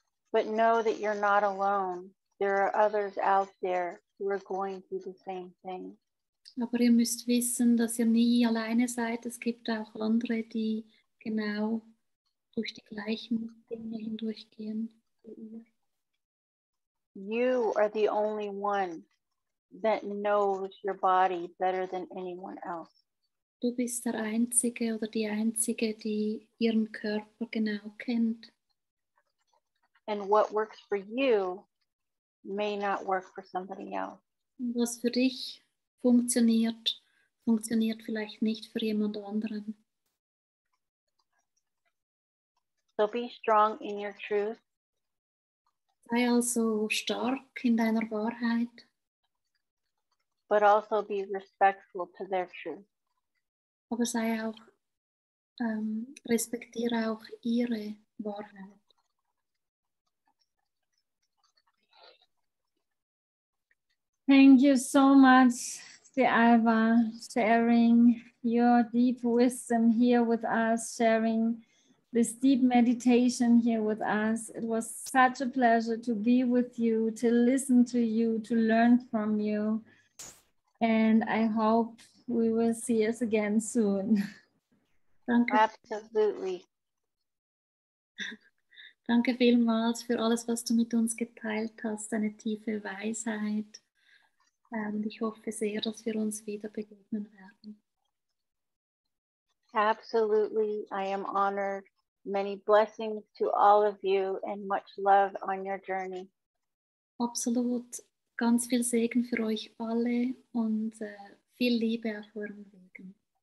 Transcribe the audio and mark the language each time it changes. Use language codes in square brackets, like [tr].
[en] but know that you're not alone. There are others out there who are going through the same thing. [de] aber ihr müsst wissen, dass ihr nie alleine seid. Es gibt auch andere, die genau durch die gleichen Dinge hindurchgehen wie ihr. [en] You are the only one that knows your body better than anyone else. [de] Du bist der Einzige oder die Einzige, die ihren Körper genau kennt. [en] And what works for you may not work for somebody else. [de] Und was für dich funktioniert, funktioniert vielleicht nicht für jemand anderen. [en] So be strong in your truth. [de] Sei also stark in deiner Wahrheit, [en] but also be respectful to their truth. [de] aber sei auch, respektiere auch ihre Wahrheit. [en] Thank you so much, DeAlva, sharing your deep wisdom here with us, sharing this deep meditation here with us. It was such a pleasure to be with you, to listen to you, to learn from you. And I hope we will see us again soon. [de] Danke, [en] Absolutely. [de] danke vielmals für alles, was du mit uns geteilt hast, deine tiefe Weisheit. Und ich hoffe sehr, dass wir uns wieder begegnen werden. [en] Absolutely. I am honored. Many blessings to all of you and much love on your journey. [de] Absolut, ganz viel Segen für euch alle und viel Liebe auf euren Wegen.